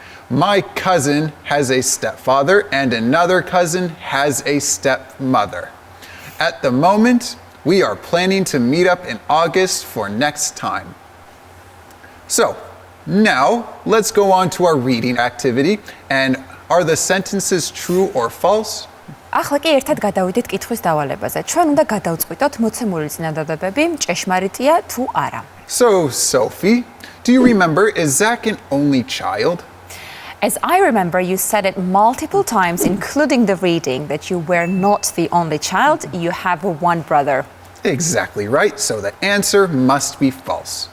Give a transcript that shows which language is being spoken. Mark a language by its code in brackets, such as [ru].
[en] My cousin has a stepfather and another cousin has a stepmother. At the moment, we are planning to meet up in August for next time. So, now let's go on to our reading activity. And are the sentences true or false? [ka] ახლა კი ერთად გადავიდეთ კითხვის დავალებაზე. ჩვენ უნდა გადავწყვიტოთ მოცემული წინადადებები ჭეშმარიტია თუ არა. [en] So, Sophie, do you remember, is Zach an only child? As I remember, you said it multiple times, including the reading, that you were not the only child, you have one brother. Exactly right, so the answer must be false.